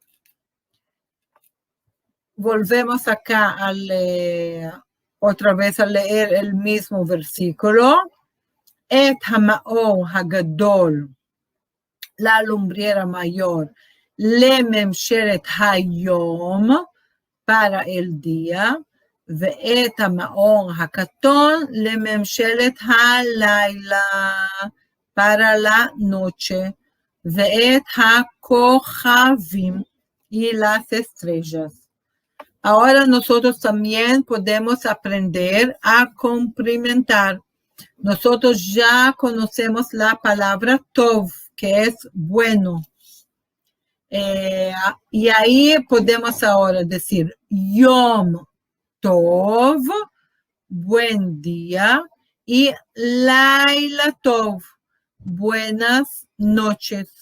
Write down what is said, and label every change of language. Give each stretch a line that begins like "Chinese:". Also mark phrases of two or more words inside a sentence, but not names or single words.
Spanish: Volvemos acá otra vez a leer el mismo versículo.
Hebrew: את המאור הגדול,
Spanish: la lumbrera mayor,
Hebrew: לממשלת היום,
Spanish: para el día,
Hebrew: ואת המאור הקטון לממשלת הלילה,
Spanish: para la noche,
Hebrew: ואת הכוכבים
Spanish: y las estrellas. Ahora nosotros también podemos aprender a cumplimentar. Nosotros ya conocemos la palabra tov, que es bueno. Y ahí podemos ahora decir
Hebrew: יום טוב,
Spanish: buen día, y
Hebrew: לילה טוב,
Spanish: buenas noches.